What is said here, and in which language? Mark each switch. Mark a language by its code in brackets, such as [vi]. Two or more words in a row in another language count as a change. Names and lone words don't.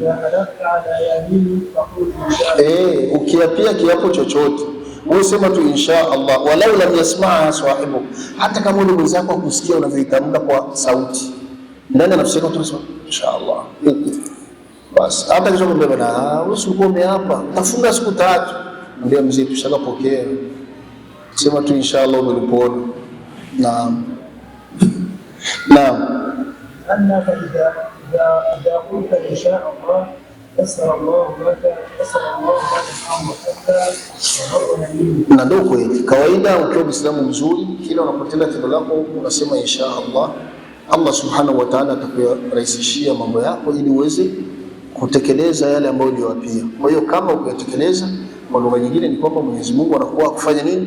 [sw] Ukiapia kiapo chochote wewe sema tu [ar] إن شاء الله, ولو لم يسمع صاحبه, [sw] hata kama ule mwenzako akusikia unavyoitamka kwa sauti ndani ya nafsi yako, tu [ar] إن شاء الله. [sw] Basi hata kisha kumbe bana usikuwa umeapa tafunga siku 3, ndio mzee tushakapokea, sema tu [ar] إن شاء الله [sw] umelipona. Naam, naam. [ar] أنك إذا قلت إن شاء الله يسر الله لك [sw] Na ndio kweli kawaida, ukiwa Muislamu mzuri, kila unapotenda tendo lako unasema [ar] إن شاء الله, الله سبحانه وتعالى [sw] atakurahisishia mambo yako ili uweze kutekeleza yale ambayo uliyoapia. Kwa hiyo kama ukiyatekeleza, kwa lugha nyingine ni kwamba Mwenyezi Mungu anakuwa akufanya nini?